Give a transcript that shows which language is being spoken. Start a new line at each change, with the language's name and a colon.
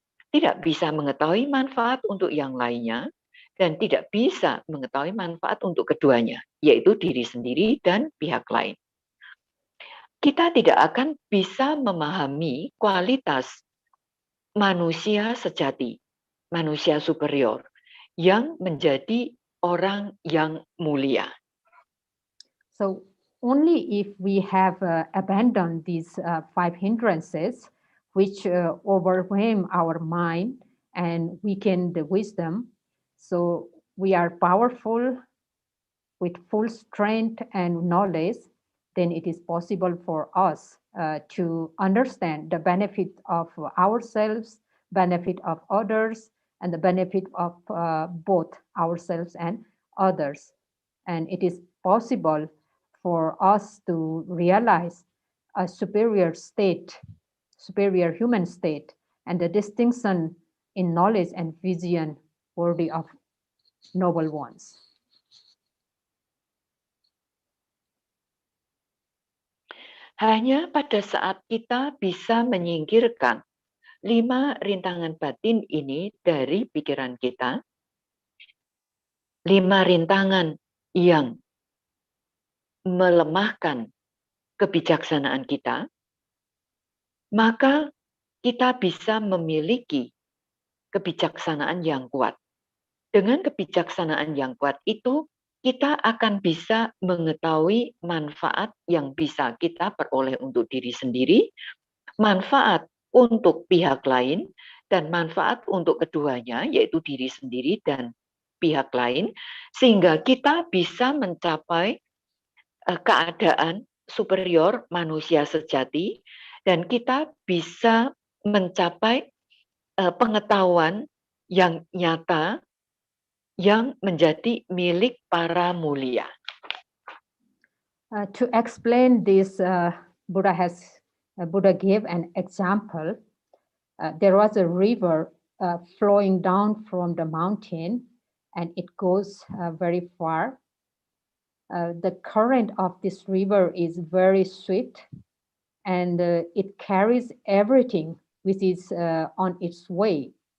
Indonesian: Tidak bisa mengetahui manfaat untuk yang lainnya, dan tidak bisa mengetahui manfaat untuk keduanya, yaitu diri sendiri dan pihak lain. Kita tidak akan bisa memahami kualitas manusia sejati, manusia superior, yang menjadi orang yang mulia.
English: So only if we have abandoned these 5 hindrances, which overwhelm our mind and weaken the wisdom, so we are powerful with full strength and knowledge, then it is possible for us to understand the benefit of ourselves, benefit of others, and the benefit of both ourselves and others. And it is possible for us to realize a superior state, superior human state, and the distinction in knowledge and vision worthy of noble ones.
Indonesian: Hanya pada saat kita bisa menyingkirkan 5 rintangan batin ini dari pikiran kita, 5 rintangan yang melemahkan kebijaksanaan kita, maka kita bisa memiliki kebijaksanaan yang kuat. Dengan kebijaksanaan yang kuat itu, kita akan bisa mengetahui manfaat yang bisa kita peroleh untuk diri sendiri, manfaat untuk pihak lain, dan manfaat untuk keduanya, yaitu diri sendiri dan pihak lain, sehingga kita bisa mencapai keadaan superior manusia sejati, dan kita bisa mencapai pengetahuan yang nyata yang menjadi milik para mulia.
English: To explain this, Buddha gave an example. There was a river flowing down from the mountain, and it goes very far. The current of this river is very swift, and it carries everything which is on its way.